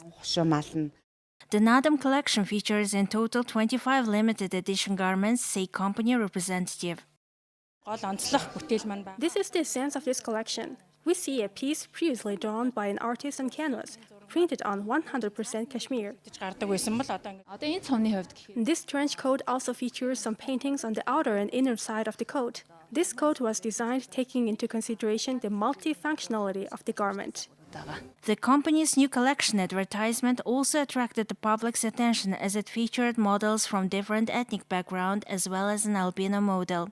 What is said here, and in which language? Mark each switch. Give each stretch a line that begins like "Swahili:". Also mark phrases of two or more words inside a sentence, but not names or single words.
English: The Nadam collection features in total 25 limited edition garments, say company representative. This is the essence of this collection. We see a piece previously drawn by an artist on canvas. printed on 100% cashmere.
Mongolian: гардаг байсан бол одоо энэ цомны хувьд
English: This trench coat also features some paintings on the outer and inner side of the coat. This coat was designed taking into consideration the multifunctionality of the garment. The company's new collection advertisement also attracted the public's attention as it featured models from different ethnic backgrounds as well as an albino model.